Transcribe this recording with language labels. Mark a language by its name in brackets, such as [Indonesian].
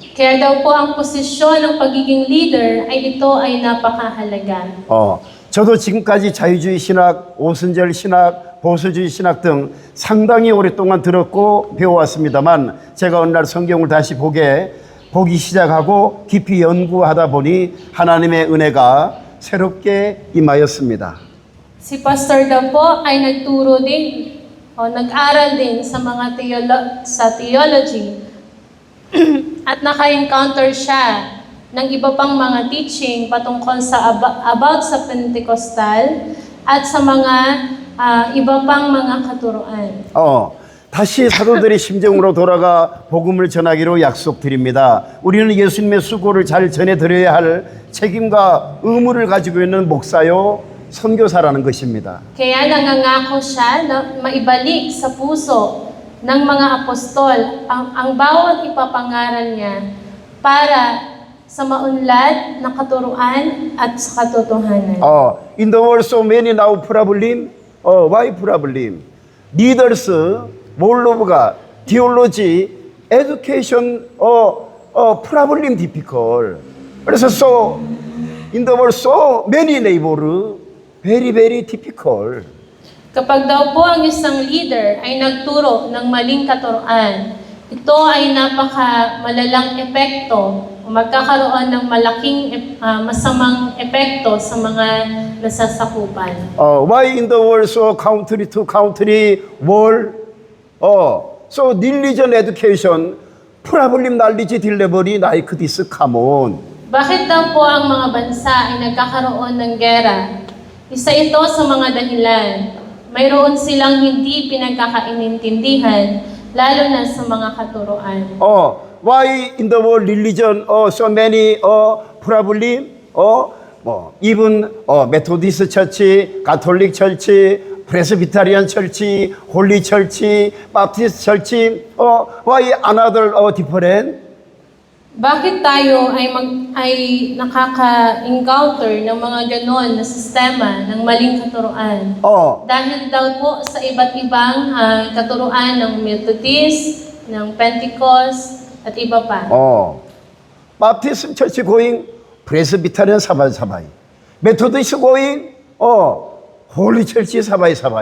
[Filipino] Kaya daw po ang posisyon ng pagiging leader ay ito ay napakahalaga. [Korean] 저도 지금까지 자유주의 신학, 오순절 신학, 보수주의 신학 등 상당히 오랫동안 들었고 배워왔습니다만 제가 어느 날 성경을 다시 보기 시작하고 깊이 연구하다 보니 하나님의 은혜가 새롭게 임하였습니다. [Filipino] Si Pastor daw po ay nagturo din o nag-aral din sa mga theology at naka-encounter siya ng iba pang mga teaching patungkol sa about sa Pentecostal at sa mga iba pang mga katuruan. [Korean] 다시 사도들의 심정으로 돌아가 복음을 전하기로 약속드립니다. 우리는 예수님의 수고를 잘 전해드려야 할 책임과 의무를 가지고 있는 목사요, 선교사라는 것입니다. [Filipino] Kaya nangangako siya na maibalik sa puso ng mga apostol ang bawat ipapangaral niya para sa maunlad na katuruan at sa katotohanan. [English] In the world so many now problem. Why problem? Leaders, 몰로브가 theology, education, problem difficult. [Korean] 그래서 [English] so in the world so many neighbor, very difficult. [Filipino] Kapag daw po ang isang leader ay nagturo ng maling katuruan, ito ay malalang epekto o magkakaroon ng malaking masamang epekto sa mga nasasakupan. [English] Why in the world so country to country war? So religion education problem knowledge delivery like this common. [Filipino] Bakit daw po ang mga bansa ay nagkakaroon ng gera? Isa ito sa mga dahilan. Mayroon silang hindi pinagkakaintindihan, lalo na sa mga katuruan. [English] Why in the world religion so many problem? Even Methodist Church, Catholic Church, Presbyterian Church, Holy Church, Baptist Church, why another different? [Filipino] Bakit tayo ay nakaka-encounter ng mga ganon na sistema ng maling katuruan? Dahil daw po sa iba't ibang katuruan ng Methodist, ng Pentecost, at iba pa. [English] Baptist Church going 프레스비타리안 사바이. 메토디스 고잉, 홀리 철치 사바이.